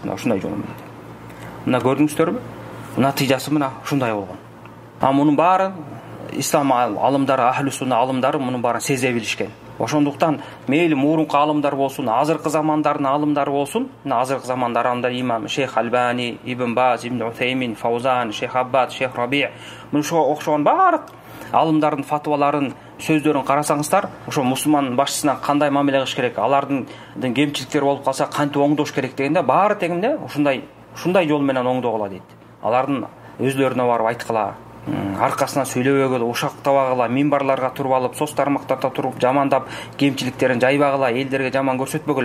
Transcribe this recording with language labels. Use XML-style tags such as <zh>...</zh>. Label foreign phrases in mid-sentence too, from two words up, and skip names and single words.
<ky>Мына ушундай жол менен. Мына көрдүңүздөрбү? Натыйжасы мына ушундай болгон. Мунун баары ислам алымдары,</ky> <ar>أهل السنة</ar> <ky>алымдары мунун баарын сезе билишкен. Ошондуктан мейли мурунку алымдар болсун, азыркы замандардын алымдары болсун, мына азыркы замандарында имам Шейх Албани, Ибн Баз, Ибн Утеймин, Фаузан, Шейх Аббад, Шейх Раби, мына окшогон баардык алымдардын фатваларын, сөздөрүн карасаңыздар, ошо мусулман башчысына кандай мамиле кылыш керек, алардын кемчиликтери болуп калса кантип оңдош керек дегенде баары тең эмне ушундай жол менен оңдогула дейт. Алардын өзлөрүнө барып айткыла, аркасынан сүйлөбөгүлө, ушактабагыла, минбарларга туруп алып, соц тармактарда туруп жамандап, кемчиликтерин жайбагыла, элдерге жаман көрсөтпөгүлө.</ky>